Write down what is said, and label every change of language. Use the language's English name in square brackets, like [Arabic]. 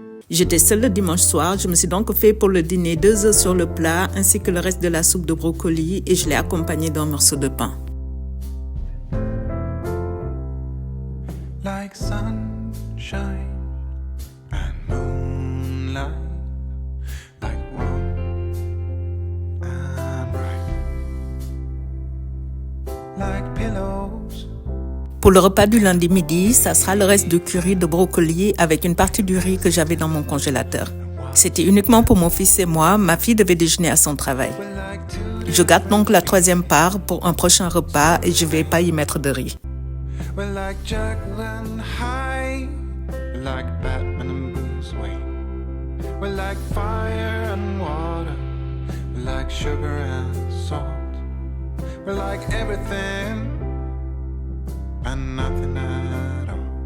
[French] J'étais seule le dimanche soir, je me suis donc fait pour le dîner 2 œufs sur le plat ainsi que le reste de la soupe de brocoli et je l'ai accompagné d'un morceau de pain. [English] Like sunshine and moonlight, like warm and bright, like pillows. [French] Pour le repas du lundi midi, ça sera le reste du curry de brocoli avec une partie du riz que j'avais dans mon congélateur. C'était uniquement pour mon fils et moi, ma fille devait déjeuner à son travail. Je garde donc la 3e part pour un prochain repas et je ne vais pas y mettre de riz. [English] We're like Jekyll and Hyde, we're like Batman and Bruce Wayne. We're like fire and water, we're like sugar and salt. We're like everything and nothing at all.